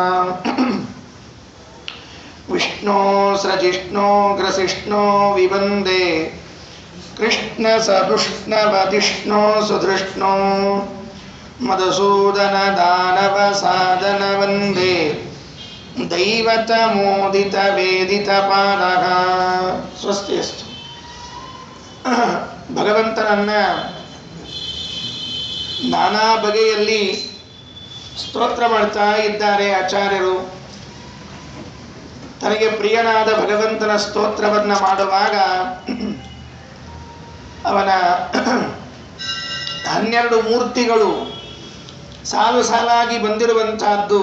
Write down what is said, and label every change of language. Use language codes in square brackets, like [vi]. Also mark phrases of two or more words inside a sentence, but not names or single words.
[sa] ವಿಷ್ಣೋ ಸೃಜಿಷ್ಣೋ ಗ್ರಸಿಷ್ಣೋ ವಿವಂದೇ ಕೃಷ್ಣ ಸದುಷ್ಣವದಿಷ್ಣೋ ಸುಧೃಷ್ಣೋ ಮಧುಸೂದನ ದಾನವ ಸಾಧನ ವಂದೇ ದೈವತ ಮೋದಿತ ವೇದಿತ ಪಾದಃ ಸ್ವಸ್ತಿಯಸ್ತು. [kn] ಭಗವಂತನನ್ನ ನಾನಾ ಬಗೆಯಲ್ಲಿ ಸ್ತೋತ್ರ ಮಾಡ್ತಾ ಇದ್ದಾರೆ ಆಚಾರ್ಯರು. ತನಗೆ ಪ್ರಿಯನಾದ ಭಗವಂತನ ಸ್ತೋತ್ರವನ್ನು ಮಾಡುವಾಗ ಅವನ 12 ಮೂರ್ತಿಗಳು ಸಾಲು ಸಾಲಾಗಿ ಬಂದಿರುವಂತಹದ್ದು.